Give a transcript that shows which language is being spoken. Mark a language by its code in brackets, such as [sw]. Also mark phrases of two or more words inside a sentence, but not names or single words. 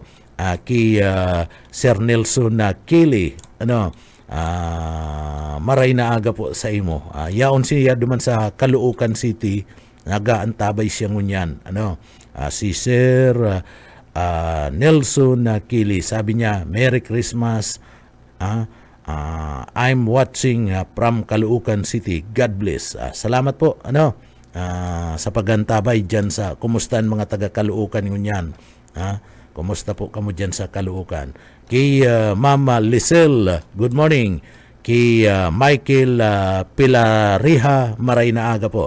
[bik] Kay Sir Nelson Kili, maray na aga po sa imo. Yaon siya duman sa Caloocan City, nagaantabay siya ngunyan. Si Sir Nelson Kili, sabi niya, [en] Merry Christmas. I'm watching from Caloocan City. God bless. [bik] Salamat po sa pagantabay dyan sa kumustan mga taga Caloocan ngunyan. Kumusta po kamo dyan sa Caloocan? Kay Mama Lisel, [en] good morning. [bik] Kay Michael Pilariha, maray na aga po.